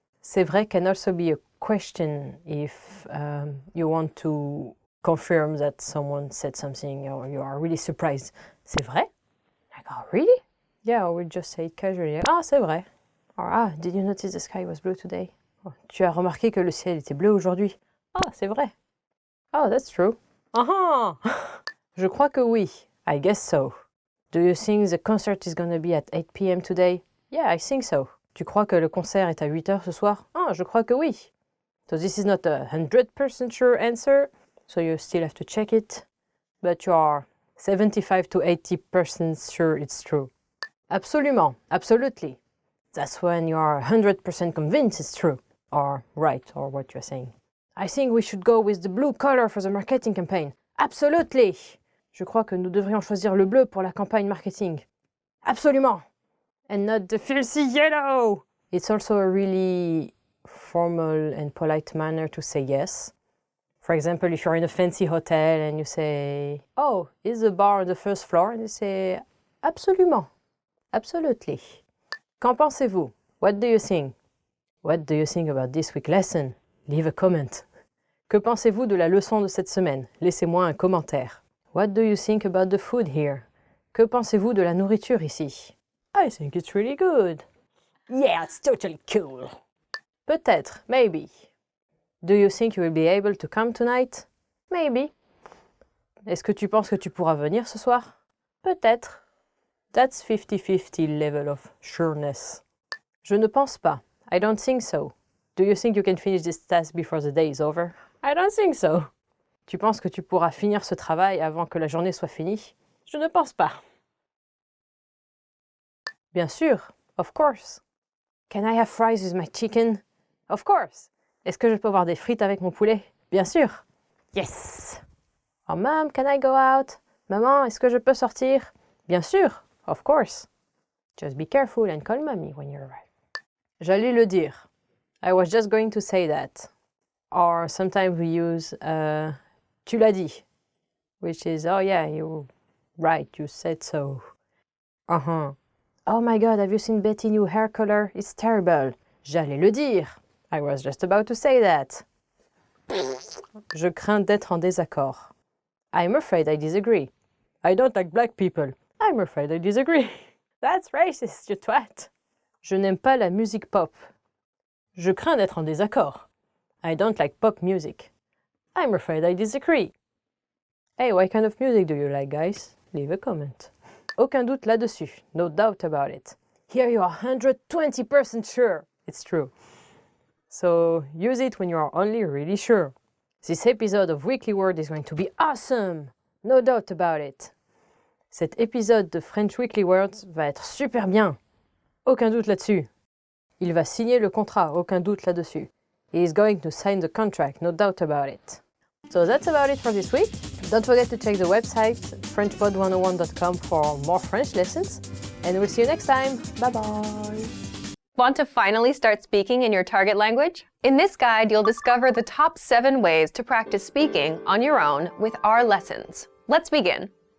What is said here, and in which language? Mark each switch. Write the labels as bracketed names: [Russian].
[English] C'est vrai can also be a question if you want to confirm that someone said something or you are really surprised. C'est vrai? Like, oh, really? Yeah, or we just say it casually. Ah, c'est vrai. Or, ah, did you notice the sky was blue today? [French] Oh, tu as remarqué que le ciel était bleu aujourd'hui? Ah, c'est vrai. [English] Oh, that's true. [French] Ah Je crois que oui. [English] I guess so. Do you think the concert is gonna be at 8 p.m. today? Yeah, I think so. [French] Tu crois que le concert est à 8 heures ce soir? Ah, je crois que oui. [English] So this is not a 100% sure answer, so you still have to check it, but you are 75 to 80% sure it's true. Absolument, absolutely. That's when you are 100% convinced it's true, or right, or what you're saying. I think we should go with the blue color for the marketing campaign. Absolutely. [French] Je crois que nous devrions choisir le bleu pour la campagne marketing. Absolument. [English] And not the filthy yellow. It's also a really formal and polite manner to say yes. For example, if you're in a fancy hotel and you say, oh, is the bar on the first floor? And you say, absolument. Absolutely. [French] Qu'en pensez-vous? [English] What do you think? What do you think about this week's lesson? Leave a comment. [French] Que pensez-vous de la leçon de cette semaine? Laissez-moi un commentaire. [English] What do you think about the food here? [French] Que pensez-vous de la nourriture ici? [English] I think it's really good. Yeah, it's totally cool. [French] Peut-être, maybe. [English] Do you think you will be able to come tonight? Maybe. [French] Est-ce que tu penses que tu pourras venir ce soir? Peut-être. [English] That's 50-50 level of sureness. [French] Je ne pense pas. [English] I don't think so. Do you think you can finish this task before the day is over? I don't think so. [French] Tu penses que tu pourras finir ce travail avant que la journée soit finie? Je ne pense pas. Bien sûr. [English] Of course. Can I have fries with my chicken? Of course. [French] Est-ce que je peux avoir des frites avec mon poulet? Bien sûr. Yes. [English] Oh, Mom, can I go out? [French] Maman, est-ce que je peux sortir? Bien sûr. [English] Of course. Just be careful and call mommy when you arrive. [French] J'allais le dire. [English] I was just going to say that. Or sometimes we use [French] tu l'as dit, [English] which is, oh yeah, you're right, you said so. Uh-huh. Oh my god, have you seen Betty's new hair color? It's terrible. [French] J'allais le dire. [English] I was just about to say that. [French] Je crains d'être en désaccord. [English] I'm afraid I disagree. I don't like black people. I'm afraid I disagree. That's racist, you twat. [French] Je n'aime pas la musique pop. Je crains d'être en désaccord. [English] I don't like pop music. I'm afraid I disagree. Hey, what kind of music do you like, guys? Leave a comment. [French] Aucun doute là-dessus. [English] No doubt about it. Here you are 120% sure. It's true. So use it when you are only really sure. This episode of Weekly Word is going to be awesome. No doubt about it. [French] Cet épisode de French Weekly Words va être super bien. Aucun doute là-dessus. Il va signer le contrat. Aucun doute là-dessus. [English] He is going to sign the contract. No doubt about it. So that's about it for this week. Don't forget to check the website frenchpod101.com for more French lessons. And we'll see you next time. Bye-bye. Want to finally start speaking in your target language? In this guide, you'll discover the top 7 ways to practice speaking on your own with our lessons. Let's begin.